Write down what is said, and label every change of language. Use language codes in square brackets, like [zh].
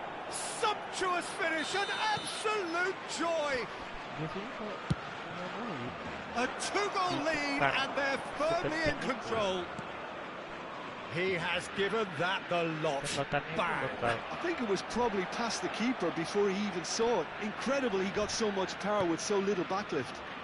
[en] Sumptuous finish, an absolute joy! [id] Biasanya kalau punya bola gitu. [en] A two-goal lead and they're firmly in control. He has given that the lot. Bang! I think it was probably past the keeper before he even saw it. Incredible he got so much power with so little backlift.